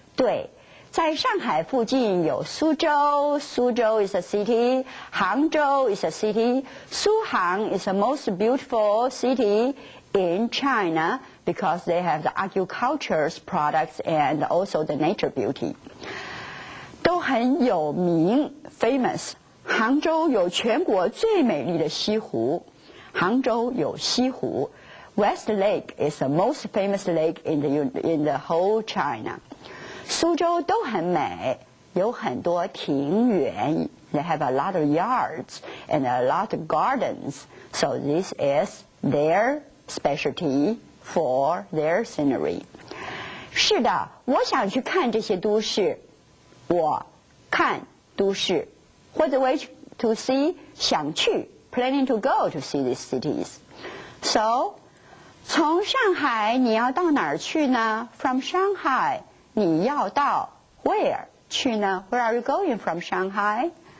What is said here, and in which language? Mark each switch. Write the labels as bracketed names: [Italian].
[Chinese] 对，在上海附近有苏州 [English] is a city, 杭州 is a city, 苏杭 is the most beautiful city in China because they have the agricultural products and also the nature beauty. [Chinese] 都很有名 famous. 杭州有全国最美丽的西湖。杭州有西湖 [English] West Lake is the most famous lake in the whole China. [Chinese] 苏州都很美有很多庭园 [English] ，they have a lot of yards and a lot of gardens. So this is their specialty for their scenery. [Chinese] 是的，我想去看这些都市。我看都市，或者 [English] way to see [Chinese] 想去 [English] planning to go to see these cities. [Chinese] So 从上海你要到哪儿去呢 ？ [English] From Shanghai [Chinese] 你要到 where 去呢 ？ [English] Where are you going from Shanghai？